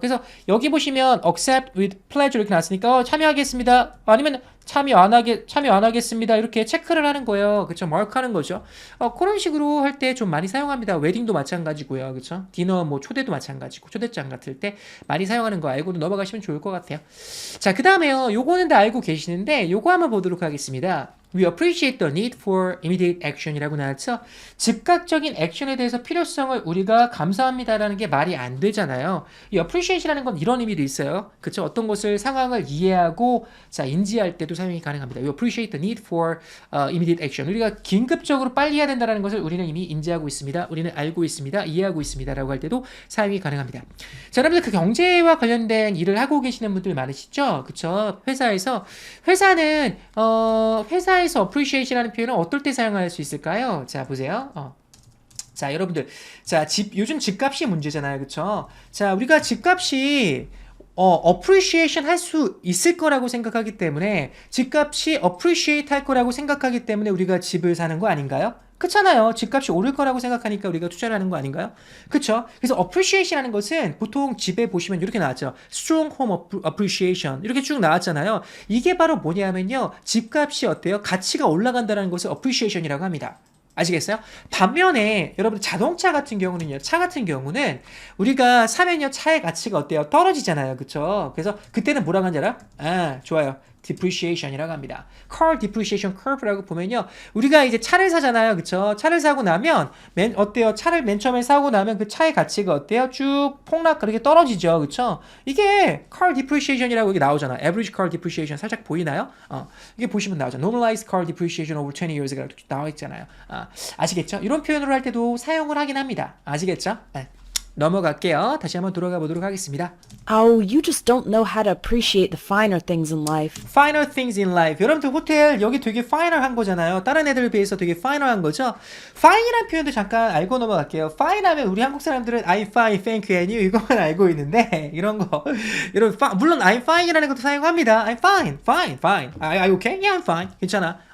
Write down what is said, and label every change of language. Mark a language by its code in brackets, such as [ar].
[ko] 그래서 여기 보시면 Accept with pleasure 이렇게 나왔으니까 참여하겠습니다, 아니면 참여 안 하겠습니다, 이렇게 체크를 하는 거예요. 그쵸? 마크하는 거죠. 그런 식으로 할 때 좀 많이 사용합니다. 웨딩도 마찬가지고요. 그쵸? 디너 뭐 초대도 마찬가지고, 초대장 같을 때 많이 사용하는 거 알고 넘어가시면 좋을 것 같아요. 자, 그 다음에요, 요거는 다 알고 계시는데 요거 한번 보도록 하겠습니다. [en] We appreciate the need for immediate action이라고 [ko] 나왔죠. 즉각적인 액션에 대해서 필요성을 우리가 감사합니다라는 게 말이 안 되잖아요. 이 appreciate이라는 건 이런 의미도 있어요. 그쵸? 어떤 것을 상황을 이해하고 자, 인지할 때도 사용이 가능합니다. [en] We appreciate the need for immediate action. [ko] 우리가 긴급적으로 빨리 해야 된다는 것을 우리는 이미 인지하고 있습니다. 우리는 알고 있습니다. 이해하고 있습니다라고 할 때도 사용이 가능합니다. 자, 여러분들 그 경제와 관련된 일을 하고 계시는 분들 많으시죠? 그쵸? 회사에서 회사는 회사에서 appreciate이라는 표현은 어떨 때 사용할 수 있을까요? 자, 보세요. 자, 여러분들, 자, 요즘 집값이 문제잖아요, 그쵸? 자, 우리가 집값이 appreciation 할 수 있을 거라고 생각하기 때문에, 집값이 appreciate 할 거라고 생각하기 때문에 우리가 집을 사는 거 아닌가요? 그렇잖아요. 집값이 오를 거라고 생각하니까 우리가 투자를 하는 거 아닌가요? 그쵸? 그래서 appreciation이라는 것은 보통 집에 보시면 이렇게 나왔죠. strong home appreciation 이렇게 쭉 나왔잖아요. 이게 바로 뭐냐면요, 집값이 어때요? 가치가 올라간다는 것을 appreciation이라고 합니다. 아시겠어요? 반면에 여러분 자동차 같은 경우는요. 차 같은 경우는 우리가 사면요 차의 가치가 어때요? 떨어지잖아요. 그쵸? 그래서 그때는 뭐라고 하는지 알아? 아 좋아요. depreciation이라고 합니다. [en] car depreciation curve라고 [ko] 보면요. 우리가 이제 차를 사잖아요. 그쵸? 차를 사고 나면 어때요? 차를 맨 처음에 사고 나면 그 차의 가치가 어때요? 쭉 폭락 그렇게 떨어지죠. 그쵸? 이게 car depreciation이라고 여기 나오잖아. [en] average car depreciation [ko] 살짝 보이나요? 이게 보시면 나오죠. [en] normalized car depreciation over 20 years가 [ko] 나와 있잖아요. 아시겠죠? 이런 표현으로 할 때도 사용을 하긴 합니다. 아시겠죠? 네. 넘어갈게요. 다시 한번 돌아가 보도록 하겠습니다. [en] Oh, you just don't know how to appreciate the finer things in life. Finer things in life. [ko] 여러분들 호텔 여기 되게 finer한 거잖아요. 다른 애들에 비해서 되게 finer한 거죠. fine이라는 표현도 잠깐 알고 넘어갈게요. fine 하면 우리 한국 사람들은 [en] I'm fine, thank you, and you [ko] 이것만 알고 있는데 이런 거 물론 I'm fine이라는 것도 사용합니다. [en] I'm fine, fine, fine. Are you okay? Yeah, I'm fine. [ko] 괜찮아.